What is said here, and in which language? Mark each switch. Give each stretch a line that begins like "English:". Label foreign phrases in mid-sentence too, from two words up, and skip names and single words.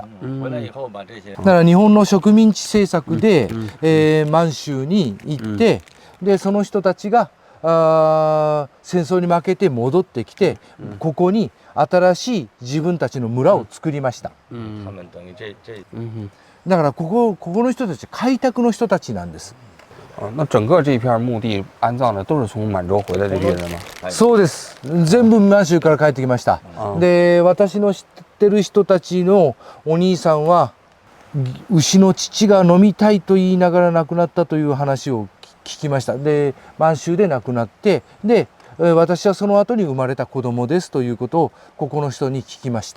Japanese: だから日本の植民地政策で、満州に行って、でその人たちが戦争に負けて戻ってきて、ここに新しい自分たちの村を作りました。だからここの人たち開拓の人たちなんです。
Chinese: 那整个这片墓地安葬的都是从满洲回来这批人吗？
Japanese: そうです。全部満州から帰ってきました。で、私の知ってる人たちのお兄さんは牛の乳が飲みたいと言いながら亡くなったという話を聞きました。で、満州で亡くなって、で、私はその後に生まれた子供ですということをここの人に聞きました。